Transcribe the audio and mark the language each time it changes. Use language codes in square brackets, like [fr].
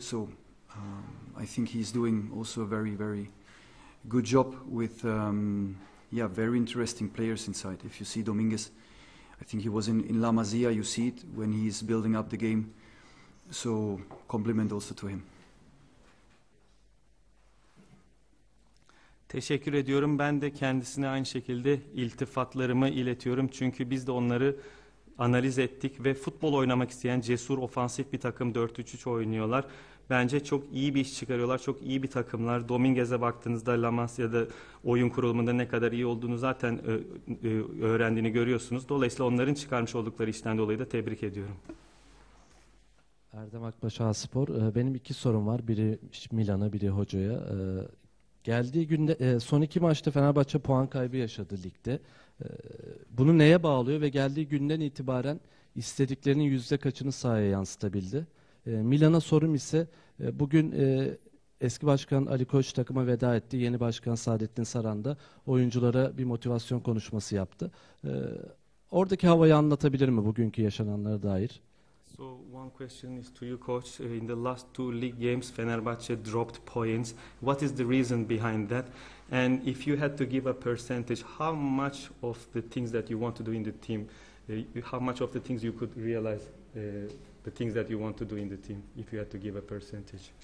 [en] So I think he's doing also a very, very good job with very interesting players inside. If you see Dominguez, I think he was in La Masia, you see it when he's building up the game. So compliment also to him. [tr] Teşekkür ediyorum. Ben de kendisine aynı şekilde iltifatlarımı iletiyorum. Çünkü biz de onları analiz ettik ve futbol oynamak isteyen cesur, ofansif bir takım 4-3-3 oynuyorlar. Bence çok iyi bir iş çıkarıyorlar. Çok iyi bir takımlar. Dominguez'e baktığınızda La Masia'da oyun kurulumunda ne kadar iyi olduğunu zaten öğrendiğini görüyorsunuz. Dolayısıyla onların çıkarmış oldukları işten dolayı da tebrik ediyorum. Erdem Akbaş, Spor. Benim iki sorum var. Biri Milan'a, biri hocaya. Geldiği günde son iki maçta Fenerbahçe puan kaybı yaşadı ligde. Bunu neye bağlıyor ve geldiği günden itibaren istediklerinin yüzde kaçını sahaya yansıtabildi? Milan'a sorum ise bugün eski başkan Ali Koç takıma veda etti. Yeni başkan Saadettin Saran da oyunculara bir motivasyon konuşması yaptı. Oradaki havayı anlatabilir mi bugünkü yaşananlara dair? [en] So one question is to you, coach. In the last two league games, Fenerbahçe dropped points. What is the reason behind that? And if you had to give a percentage, how much of the things that you want to do in the team, how much of the things you could realize, the things that you want to do in the team, if you had to give a percentage?